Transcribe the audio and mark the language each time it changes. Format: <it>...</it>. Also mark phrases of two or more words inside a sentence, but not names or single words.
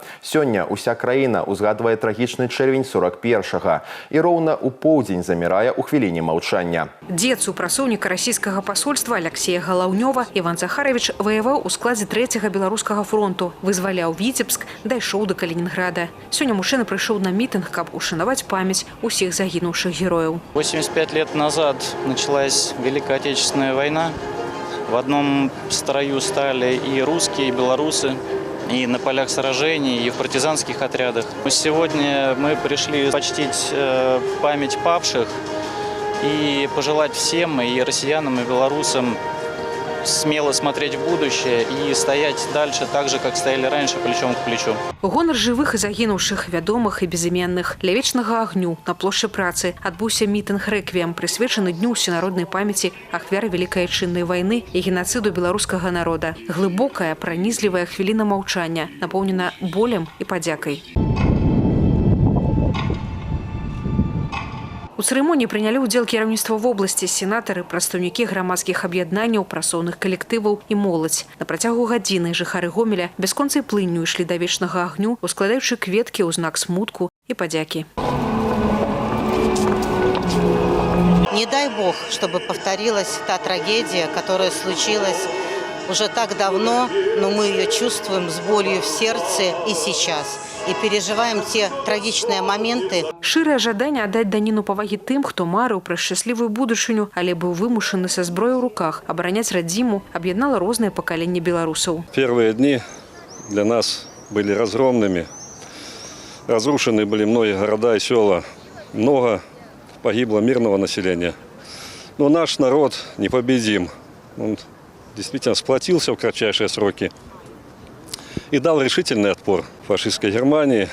<be>Сёння уся краіна узгадвае трагічны чэрвень 41-га і роўна ў поўдзень замірае ў хвіліне маўчання. Дзед супрацоўніка расійскага пасольства Алексея Галаўнёва Іван Захарович ваяваў у складзе 3-го беларускага фронту, вызваляў Віцебск, дайшоў до Калининграда. Сёння мужчына прыйшоў на мітынг, каб ушанаваць памяць усіх загінуўшых герояў.</be> <ru>85 лет назад началась Великая Отечественная война. В одном строю стали и русские, и белорусы, и на полях сражений, и в партизанских отрядах. Сегодня мы пришли почтить память павших и пожелать всем, и россиянам, и белорусам, смело смотреть в будущее и стоять дальше так же, как стояли раньше, плечом к плечу.</ru> <be>Гонар жывых і загінуўшых, вядомых і безыменных. Ля вечнага агню на плошчы працы адбыўся мітынг рэквіем, прысвечаны дню ўсенароднай памяці ахвяры Великай Айчыннай вайны і генацыду беларускага народа. Глыбокая, пранізлівая хвіліна маўчання, напоўнена болем і падзякай. У цырымоніі прынялі ўдзел кіраўніцтва вобласці, сенатары, прадстаўнікі грамадскіх аб'яднанняў, працоўных калектываў і моладзь. На працягу гадзіны жыхары Гомеля бясконцай плынню ішлі да вечнага агню, ускладаючы кветкі ў знак смутку і падзякі.</be> <ru>Не дай Бог, чтобы повторилась та трагедия, которая случилась уже так давно, но мы ее чувствуем с болью в сердце и сейчас. И переживаем те трагічныя моменты.</ru> <be>Шырае жаданне аддаць даніну павагі тым, хто марыў пра шчаслівую будучыню, але быў вымушаны са зброяй у руках абараняць радзіму, аб'яднала розныя пакаленні беларусаў.</be> <ru>Первые дни для нас были разгромными. Разрушены были многие города и села. Много погибло мирного населения. Но наш народ непобедим. Он действительно сплотился в кратчайшие сроки и дал решительный отпор фашистской Германии.</ru>